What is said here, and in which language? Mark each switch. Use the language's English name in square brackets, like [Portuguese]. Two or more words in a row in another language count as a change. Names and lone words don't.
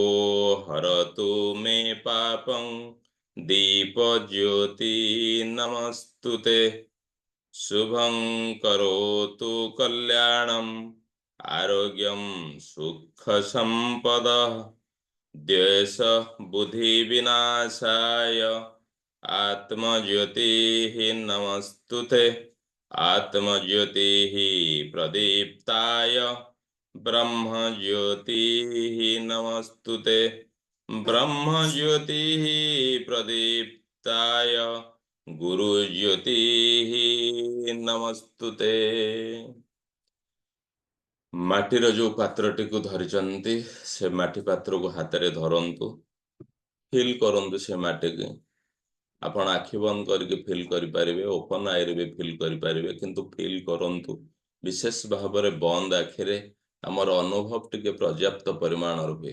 [Sanskrit] ହରତୁ ମେ ପାପଂ, ଦୀପ ଜ୍ୟୋତି ନମସ୍ତୁତେ, ଶୁଭଂ କରୋତୁ କଲ୍ୟାଣಂ, ଆରୋଗ୍ୟಂ ସୁଖ ସମ୍ପଦ, ଦ୍ୱେଷ ବୁଦ୍ଧି ବିନାଶାୟ, आत्मज्योति नमस्तुते, आत्मज्योति प्रदीप्ताय, ब्रह्मज्योति नमस्तुते, ब्रह्मज्योति प्रदीप्ताय, गुरुज्योति नमस्तुते। [Odia] ମାଟିର ଯୋଉ ପାତ୍ରଟିକୁ ଧରିଛନ୍ତି ସେ ମାଟି ପାତ୍ରକୁ ହାତରେ ଧରନ୍ତୁ, ଫିଲ୍ କରନ୍ତୁ ସେ ମାଟିକି। ଆପଣ ଆଖି ବନ୍ଦ କରିକି ଫିଲ୍ କରିପାରିବେ, ଓପନ ଆଇରେ ବି ଫିଲ୍ କରିପାରିବେ, କିନ୍ତୁ ଫିଲ୍ କରନ୍ତୁ। ବିଶେଷ ଭାବରେ ବନ୍ଦ ଆଖିରେ ଆମର ଅନୁଭବ ଟିକେ ପର୍ଯ୍ୟାପ୍ତ ପରିମାଣର ହୁଏ।